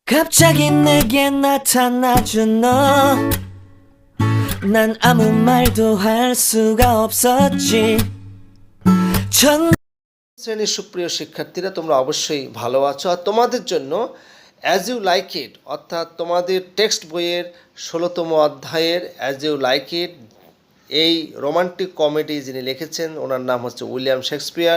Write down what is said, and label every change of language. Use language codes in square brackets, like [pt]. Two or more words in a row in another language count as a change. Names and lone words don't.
[ko] 갑자기 내게 나타나준 너 난 아무 말도 할 수가 없었지 전 [bn] শ্রেণীর সুপ্রিয় শিক্ষার্থীরা, তোমরা অবশ্যই ভালো আছো। আর তোমাদের জন্য অ্যাজ ইউ লাইক ইট অর্থাৎ তোমাদের টেক্সট বইয়ের 16তম অধ্যায়ের অ্যাজ ইউ লাইক ইট এই রোমান্টিক কমেডি যিনি লিখেছেন ওনার নাম হচ্ছে উইলিয়াম শেক্সপিয়ার।